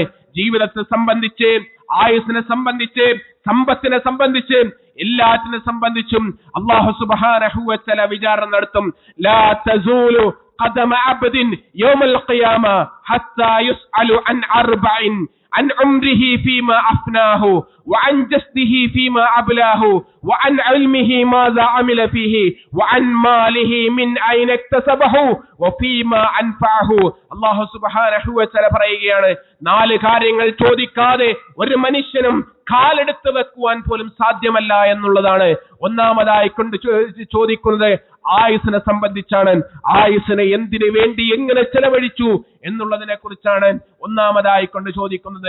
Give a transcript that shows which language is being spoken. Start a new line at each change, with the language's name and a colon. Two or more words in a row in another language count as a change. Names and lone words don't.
Malayalam: ജീവിതത്തെ സംബന്ധിച്ച്, ആയുസ്സിനെ സംബന്ധിച്ച്, സമ്പത്തിനെ സംബന്ധിച്ച്, എല്ലാത്തിനെ സംബന്ധിച്ചും
Arabic: الله سبحانه و تعالى
Malayalam: വിചാരണ നടത്തും.
Arabic: لا تزول قدما عبد يوم القيامة حتى يسأل عن أربع عن عمره فيما أفناه وعن جسده فيما أبلاه وعن علمه ماذا عمل فيه وعن ماله من أين اكتسبه وفيما أنفعه. الله سبحانه و تعالى
Malayalam: പറയുകയാണ്, 4 കാര്യങ്ങൾ ചോദിക്കാതെ ഒരു മനുഷ്യനും കാലെടുത്ത് വെക്കുവാൻ പോലും സാധ്യമല്ല എന്നുള്ളതാണ്. ഒന്നാമതായി കൊണ്ട് ചോദിക്കുന്നത് ആയുസ്സിനെ സംബന്ധിച്ചാണ്. ആയുസ്സിനെ എന്തിനു വേണ്ടി എങ്ങനെ ചെലവഴിച്ചു എന്നുള്ളതിനെ കുറിച്ചാണ് ഒന്നാമതായി കൊണ്ട് ചോദിക്കുന്നത്.